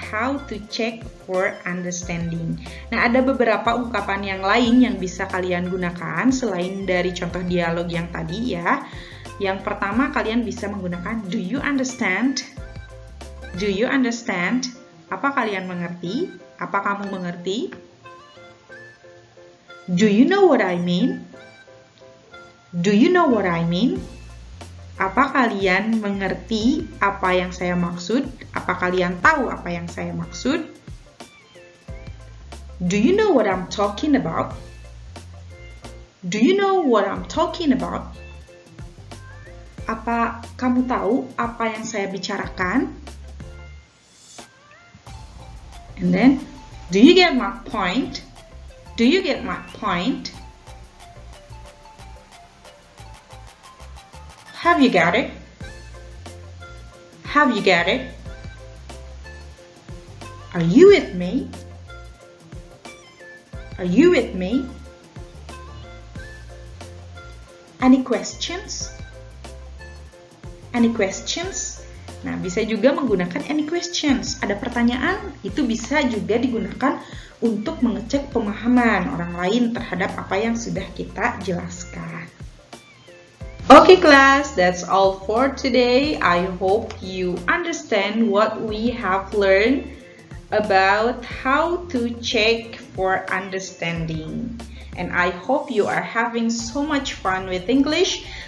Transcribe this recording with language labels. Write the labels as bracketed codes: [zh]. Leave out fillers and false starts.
[en] How to check for understanding. [id] Nah, ada beberapa ungkapan yang lain yang bisa kalian gunakan selain dari contoh dialog yang tadi ya. Yang pertama, kalian bisa menggunakan [en] do you understand? Do you understand? [id] Apa kalian mengerti? Apa kamu mengerti? [en] Do you know what I mean? Do you know what I mean? [id] Apa kalian mengerti apa yang saya maksud? Apa kalian tahu apa yang saya maksud? [en] Do you know what I'm talking about? Do you know what I'm talking about? [id] Apa kamu tahu apa yang saya bicarakan? [en] And then, do you get my point? Do you get my point? Have you got it? Have you got it? Are you with me? Are you with me? Any questions? Any questions? [id] Nah, bisa juga menggunakan [en] any questions. [id] Ada pertanyaan, itu bisa juga digunakan untuk mengecek pemahaman orang lain terhadap apa yang sudah kita jelaskan. [en] Okay, class, that's all for today. I hope you understand what we have learned about how to check for understanding. And I hope you are having so much fun with English.